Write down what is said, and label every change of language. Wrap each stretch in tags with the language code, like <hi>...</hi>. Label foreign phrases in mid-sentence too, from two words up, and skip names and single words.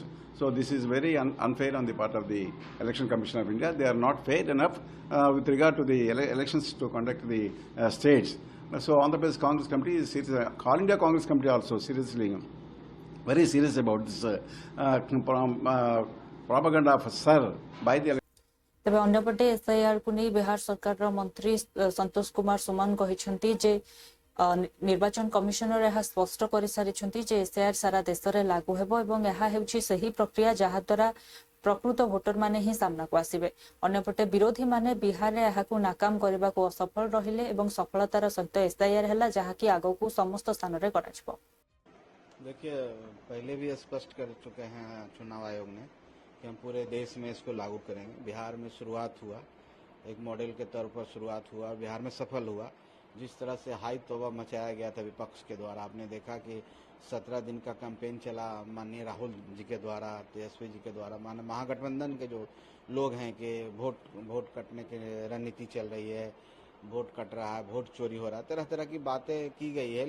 <en>So this is very unfair on the part of the Election Commission of India. They are not fair enough with regard to the elections to conduct the states. So Andhra Pradesh Congress Committee is serious, All India Congress Committee also seriously, very serious about this propaganda of a sir by the</en> <or>ତେବେ ଅନ୍ୟପଟେ ଏସ୍ଆଇଆର୍ କୁ ନେଇ ବିହାର ସରକାରର ମନ୍ତ୍ରୀ ସନ୍ତୋଷ କୁମାର ସୁମନ କହିଛନ୍ତି ଯେ ନିର୍ବାଚନ କମିଶନର ଏହା ସ୍ପଷ୍ଟ କରିସାରିଛନ୍ତି ଯେ ଏସ୍ଆଇଆର୍ ସାରା ଦେଶରେ ଲାଗୁ ହେବ ଏବଂ ଏହା ହେଉଛି ସେହି ପ୍ରକ୍ରିୟା ଯାହାଦ୍ୱାରା ପ୍ରକୃତ ଭୋଟରମାନେ ହିଁ ସାମ୍ନାକୁ ଆସିବେ। ଅନ୍ୟପଟେ ବିରୋଧୀମାନେ ବିହାରରେ ଏହାକୁ ନାକାମ କରିବାକୁ ଅସଫଳ ରହିଲେ ଏବଂ ସଫଳତାର ସହିତ ଏସ୍ଆଇଆର୍ ହେଲା ଯାହାକି ଆଗକୁ ସମସ୍ତ ସ୍ଥାନରେ କରାଯିବ।</or> <hi>देखिए, पहले भी स्पष्ट कर चुके हैं चुनाव आयोग ने कि हम पूरे देश में इसको लागू करेंगे। बिहार में शुरुआत हुआ, एक मॉडल के तौर पर शुरुआत हुआ, बिहार में सफल हुआ। जिस तरह से हाई तौबा मचाया गया था विपक्ष के द्वारा, आपने देखा कि 17 दिन का कैंपेन चला माननीय राहुल जी के द्वारा, तेजस्वी जी के द्वारा, माननीय महागठबंधन के जो लोग हैं कि वोट कटने की रणनीति चल रही है, वोट कट रहा है, वोट चोरी हो रहा है, तरह तरह की बातें की गई है।</hi>